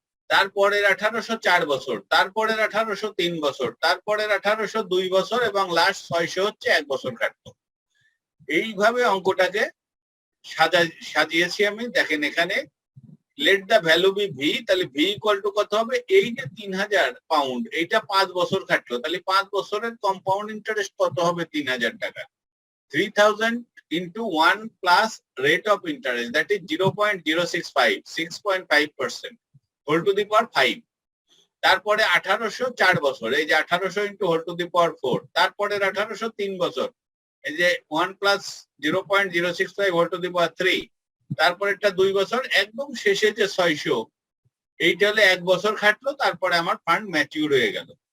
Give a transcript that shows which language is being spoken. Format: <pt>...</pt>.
<bn>তারপরের 1800 4 বছর, তারপরের 1800 3 বছর, তারপরের 1800 2 বছর এবং লাস্ট 600 হচ্ছে 1 বছর খাটলো। এইভাবে অঙ্কটাকে সাজিয়েছি আমি। দেখেন এখানে</bn> <en>let the value be V,</en> <bn>তাহলে ভি ইকুয়াল টু কত হবে? এই যে 3000 পাউন্ড, এইটা 5 বছর খাটলো, তাহলে 5 বছরের কম্পাউন্ড ইন্টারেস্ট কত হবে? 3000 টাকা।</bn> <en>3000 into 1 plus rate of interest, that is 0.065, 6.5%, whole to the power 5.</en> <bn>তারপরে 1800 4 বছর, এই যে</bn> <en>1800 into whole to the power 4,</en> <bn>তারপরের 1800 3 বছর, এই যে</bn> <en>1 plus 0.065 whole to the power 3,</en> <bn>তারপরেরটা 2 বছর, একদম শেষে যে 600, এইটা হলে 1 বছর খাটলো, তারপরে আমার ফান্ড ম্যাচিউর হয়ে গেল।</bn>